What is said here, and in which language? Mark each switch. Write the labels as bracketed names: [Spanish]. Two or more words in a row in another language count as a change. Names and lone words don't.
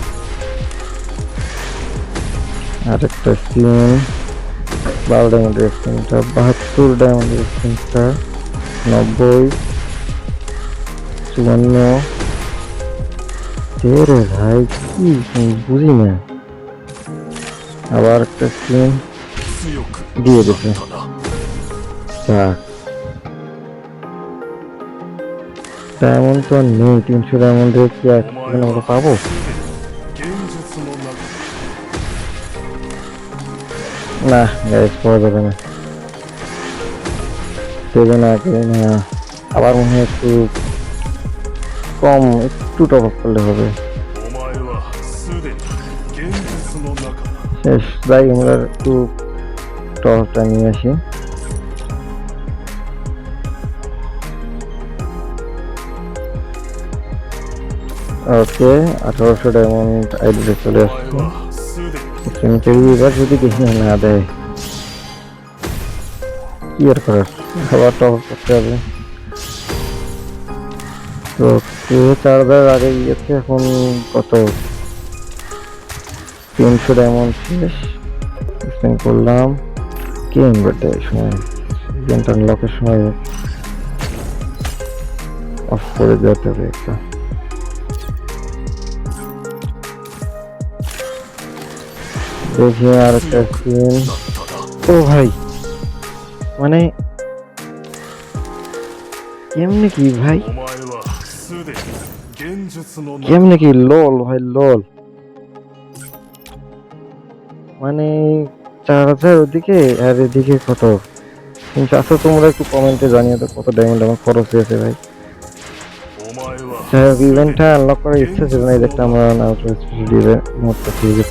[Bangla] আর একটা স্পিন 12 ডায়মন্ডের স্পিনটা, 72 ডায়মন্ডের স্পিনটা, 90, 54 রে ভাই, কি বুঝি না। আবার একটা স্পিন দিয়ে দিছে। যাক ডায়মন্ড তো আর নেই, 300 ডায়মন্ডে কি আর এখানে আমরা পাবো? [Japanese] 現実の中 [Bangla] না গাইস, পাওয়া যাবে না। দেবে না কে না, আবার মনে হয় একটু কম, একটু [English] top up [Bangla] করলে হবে। [Japanese] お前はすでに現実の中だ [Bangla] শেষ, যাই আমরা একটু [English] top upটা [Bangla] নিয়ে আসি। ওকে, 1800 ডায়মন্ড আইডিতে চলে [Japanese] お [Bangla] আসছে। [Japanese] 前はすでに [Bangla] সেমিটারি এবার যদি দেখি না দেয় কি আর করার, আবার [English] top up [Bangla] করতে হবে। তো 4000 আগে গিয়েছে, এখন কত? 300 ডায়মন্ড শেষ, স্পেন্ড করলাম। গেম বাটে সময়, গেমটা আনলকের সময় অফ করে যেতে হবে একটা। দেখি আর একটা স্ক্রিন। ও ভাই, মানে কেমনে কি ভাই, [Japanese] お前はすでに現実の中 [Bangla] কেমনে কি লোল ভাই, লোল। মানে 4000 ওদিকে আর এদিকে কত? কিন্তু আচ্ছা, তোমরা একটু কমেন্টে জানিয়ে দাও কত ডায়মন্ড আমার খরচ হয়েছে ভাই। [Japanese] お前は [Bangla] যাই হোক, ইভেন্টটা আনলক করার ইচ্ছা ছিল না, এই একটা আমরা নাউটো [English] special modeটা [Bangla] পেয়ে গেছি।